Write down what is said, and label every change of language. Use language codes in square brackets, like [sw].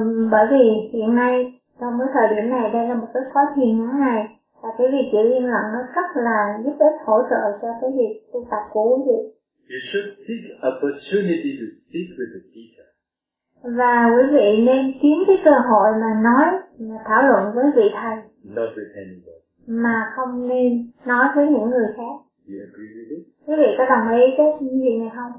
[vi] Bởi vì hiện nay trong cái thời điểm này đây là một cái khóa thiền ngắn ngày và cái việc giữ yên lặng nó rất là giúp ích hỗ trợ cho cái việc tu tập của quý vị. [en] You should seek opportunity to speak with the teacher. [vi] Và quý vị nên kiếm cái cơ hội mà nói mà thảo luận với vị thầy. [en] Not with anybody. [vi] Mà không nên nói với những người khác. [en] Do you agree with it? [vi] Quý vị có đồng ý cái gì này không?